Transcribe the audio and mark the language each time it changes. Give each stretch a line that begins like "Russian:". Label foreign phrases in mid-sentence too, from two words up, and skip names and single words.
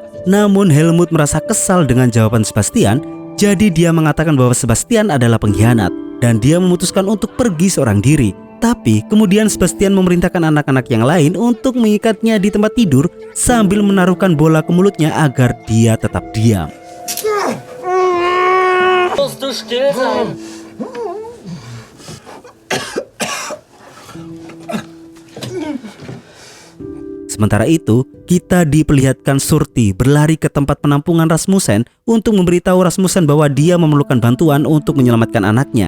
Indonesian: Namun Helmut merasa kesal dengan jawaban Sebastian, jadi dia mengatakan bahwa Sebastian adalah pengkhianat dan dia memutuskan untuk pergi seorang diri. Tapi kemudian Sebastian memerintahkan anak-anak yang lain untuk mengikatnya di tempat tidur sambil menaruhkan bola ke mulutnya agar dia tetap diam.
German: Musst du still sein.
Indonesian: Sementara itu, kita diperlihatkan Surti berlari ke tempat penampungan Rasmussen untuk memberitahu Rasmussen bahwa dia memerlukan bantuan untuk menyelamatkan anaknya.